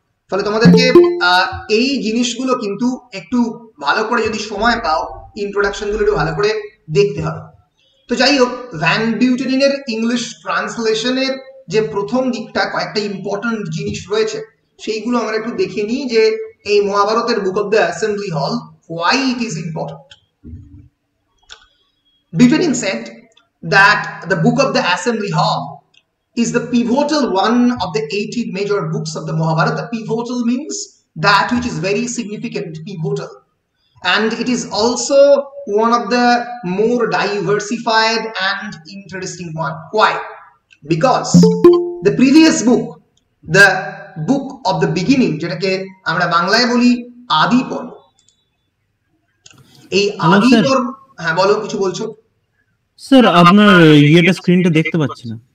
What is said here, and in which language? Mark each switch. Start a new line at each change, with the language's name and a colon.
Bangla: ফলে তোমাদেরকে এই জিনিসগুলো কিন্তু একটু ভালো করে যদি সময় পাও, ইন্ট্রোডাকশন গুলো একটু ভালো করে দেখতে হবে। তো যাই হোক, ভ্যান বিউটেনিনের ইংলিশ ট্রান্সলেশনের যে প্রথম দিকটা, কয়েকটা ইম্পর্টেন্ট জিনিস রয়েছে, সেইগুলো আমরা একটু দেখে নিই যে এই মহাভারতের বুক অফ দ্য অ্যাসেম্বলি হল,
English: Why it is important. Buchanan said that the book of the assembly hall is the pivotal one of the 18 major books of the Mahabharata. Pivotal means that which is very significant, pivotal. And it is also one of the more diversified and interesting one. Why? Because the previous book, the book of the beginning,
Bangla: যেটাকে আমরা বাংলায় বলি আদি পর্ব, এই আদি পর্ব, হ্যাঁ বলো, কিছু বলছো? স্যার আপনার ইয়েটা স্ক্রিনটা দেখতে পাচ্ছি না।